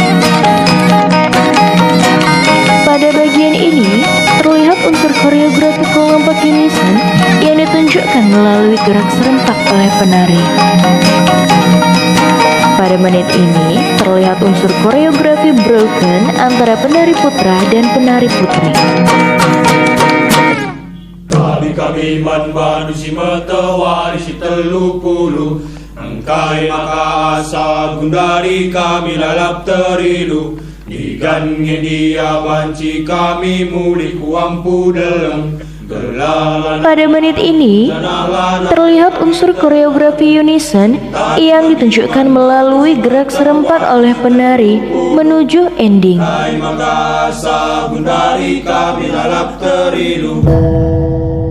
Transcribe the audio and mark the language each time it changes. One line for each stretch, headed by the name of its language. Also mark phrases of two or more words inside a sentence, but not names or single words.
Indonesian: Pada bagian ini terlihat unsur koreografi kelompok unison yang ditunjukkan melalui gerak serempak oleh penari. Pada menit ini terlihat unsur koreografi broken antara penari putra dan penari putri.
Iban: Kami man manusia matawarisi telupulu, engkai maka asa gundari kami lalap terilu. Digan dia banci kami muli kuampu dalam.
Indonesian: Pada menit ini terlihat unsur koreografi unison yang ditunjukkan melalui gerak serempak oleh penari menuju ending.